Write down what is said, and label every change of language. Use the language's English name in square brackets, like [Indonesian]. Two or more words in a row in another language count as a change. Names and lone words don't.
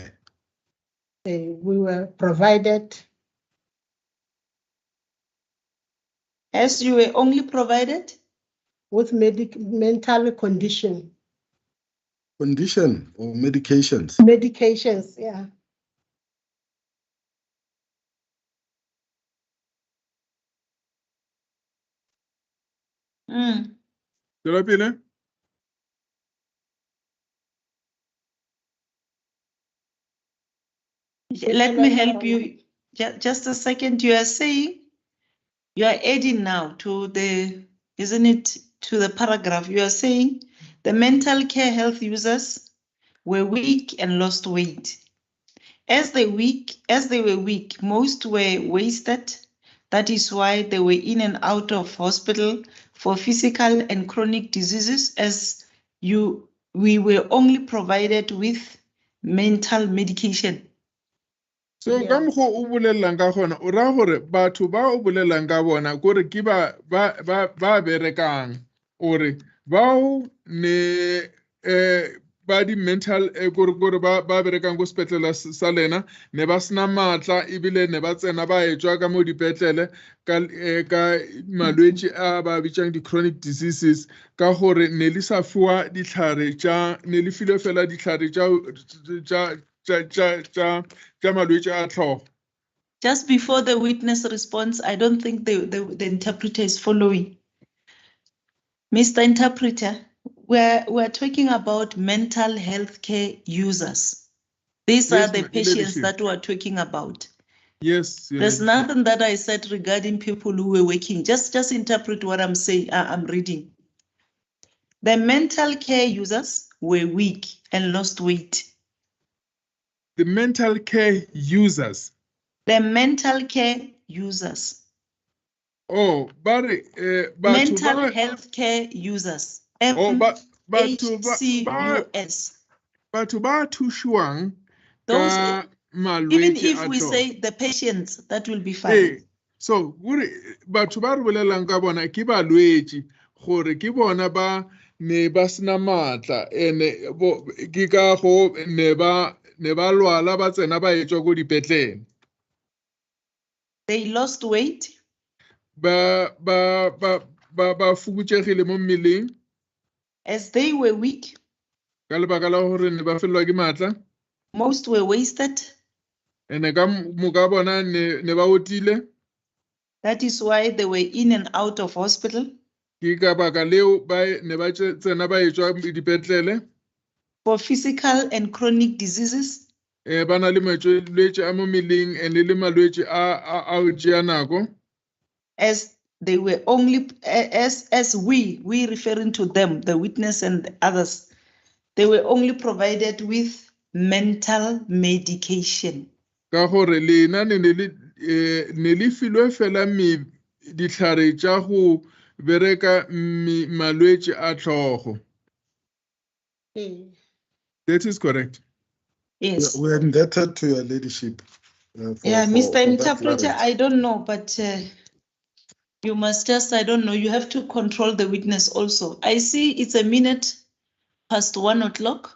[English] We were provided As you were only provided with mental condition. Condition or medications. Medications, yeah. [Northern Sotho] Tswela pele. [English] Let me help you. Just a second. You are saying, you are adding now to the, isn't it, to the paragraph. You are saying the mental care health users were weak and lost weight. As they were weak, most were wasted. That is why they were in and out of hospital for physical and chronic diseases, as we were only provided with mental medication. [Northern Sotho] So ka mokgwa o bolelang ka gona o ra gore batho ba o bolelang ka bona gore ke ba berekang ore bao ne ba di mental gore ba berekang go sepetlele sa lena ne ba sena matla ebile ne ba tsena ba etswa ka mo dipetlele ka malwetse a ba bitsang di- [English] chronic diseases [Northern Sotho] ka gore ne le sa fiwa ditlhare tša ne le file fela ditlhare tša malwetse a tlhogo. [English] Just before the witness response, I don't think the interpreter is following. Mr. Interpreter, we're talking about mental health care users. These are the patients that we're talking about. Yes. There's nothing that I said regarding people who were working. Just interpret what I'm saying. I'm reading. The mental care users were weak and lost weight. The mental care users. The mental care users. Oh, but mental health care users. MHCUS. [Northern Sotho] Batho ba thushuang ka malwetse. [English] Even if we say the patients, that will be fine. So, [Northern Sotho] batho ba re bolelang ka bona ke balwetse gore ke bona ba ne ba sena matla ene ke ka go ne ba lwala ba tsena ba etswa go dipetlele. [English] They lost weight. [Northern Sotho] Ba fokotšegile mo mmeleng. [English] As they were weak. [Northern Sotho] Ka lebaka la gore ne ba felelwa ke matla. [English] Most were wasted. [Northern Sotho] Ene ka moka bona ne ba otile. [English] That is why they were in and out of hospital. [Northern Sotho] Ke ka baka leo ne ba tsena ba etswa dipetlele. [English] For physical and chronic diseases. [Northern Sotho] Ba na le malwetse a mo mmeleng ene le malwetse a o tšea nako. [English] As they were only, as we referring to them, the witness and the others, they were only provided with mental medication. [Northern Sotho] Ka gore lena ne le filwe fela ditlhare tša go bereka malwetse a tlhogo. [English] That is correct. Yes. We're indebted to your leadership. Mr. Interpreter, I don't know, but you must just, I don't know, you have to control the witness also. I see it's 1:01 o'clock.